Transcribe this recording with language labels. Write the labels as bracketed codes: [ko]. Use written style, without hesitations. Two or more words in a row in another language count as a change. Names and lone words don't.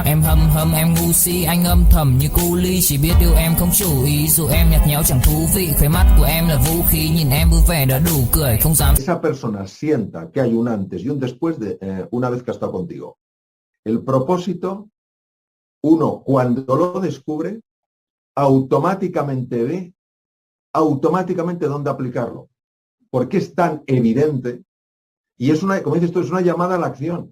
[vi] Em hâm em ngu si, anh âm thầm như cu ly, chỉ biết yêu em không chủ ý, dù em nhạt nhẽo chẳng thú vị, khóe mắt của em là vũ khí, nhìn em vui vẻ đã đủ cười, không dám. [es] Esa persona sienta que hay un antes y un después de una vez que ha estado contigo. El propósito, uno cuando lo descubre, automáticamente ve dónde aplicarlo, porque es tan evidente y es una, como dices tú, es una llamada a la acción.